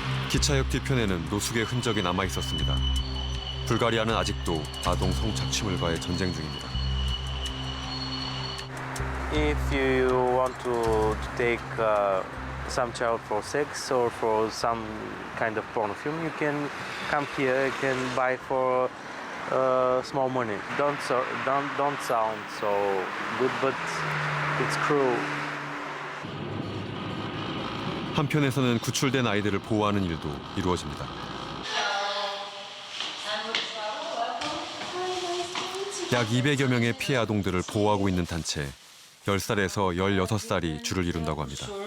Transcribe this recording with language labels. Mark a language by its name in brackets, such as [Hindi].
[Korean] 기차역 뒤편에는 노숙의 흔적이 남아 있었습니다. 불가리아는 아직도 아동 성착취물과의 전쟁 중입니다. [English] If you want to take some child for sex or for some kind of porn film, you can come here. You can buy for small money. Don't sound so good, but it's cruel. [Korean] 한편에서는 구출된 아이들을 보호하는 일도 이루어집니다. 약 200여 명의 피해 아동들을 보호하고 있는 단체 10살에서 16살이 주를 이룬다고 합니다.